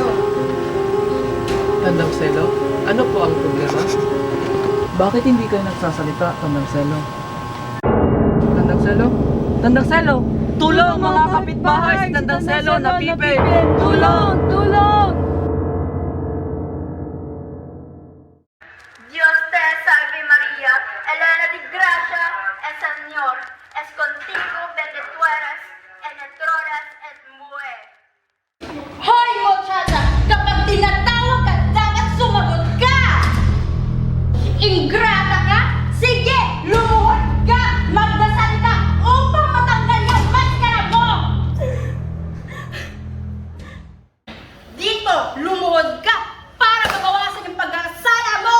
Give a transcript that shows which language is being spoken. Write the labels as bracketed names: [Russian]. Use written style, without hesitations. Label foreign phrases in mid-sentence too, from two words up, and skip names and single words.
[Filipino] Tandang Selo? Ano po ang problema? Bakit hindi kayo nagsasalita, Tandang Selo? Tandang Selo? Tandang Selo! Tulong mga kapitbahay! Si Tandang Selo napipi! Tulong! Tulong! [Spanish] Dios te salve María, llena de gracia, el Señor es contigo, bendita tú eres entre todas las mujeres. [Filipino] Hoy muchacha, kapag tinatawag ka, dapat sumagot ka! Ingrata ka? Sige, lumuhod ka! Magdasal ka upang matanggal yung maskara mo! Dito, lumuhod ka para mabawasan yung pagkakasala mo!